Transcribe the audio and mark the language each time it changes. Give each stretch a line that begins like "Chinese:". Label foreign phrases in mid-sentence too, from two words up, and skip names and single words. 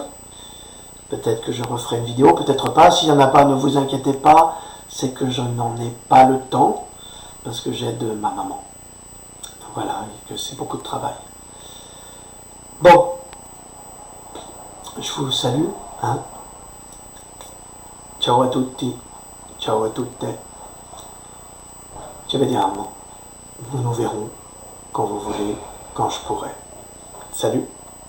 French: Peut-être que je referai une vidéo, peut-être pas. S'il n'y en a pas, ne vous inquiétez pas, c'est que je n'en ai pas le temps, parce que j'aide ma maman. Voilà, et que c'est beaucoup de travail. Bon, je vous salue. Hein.
Italian: Ciao a tutti, ciao a tutte. Ci vediamo.
French: Nous nous verrons quand vous voulez, quand je pourrai. Salut.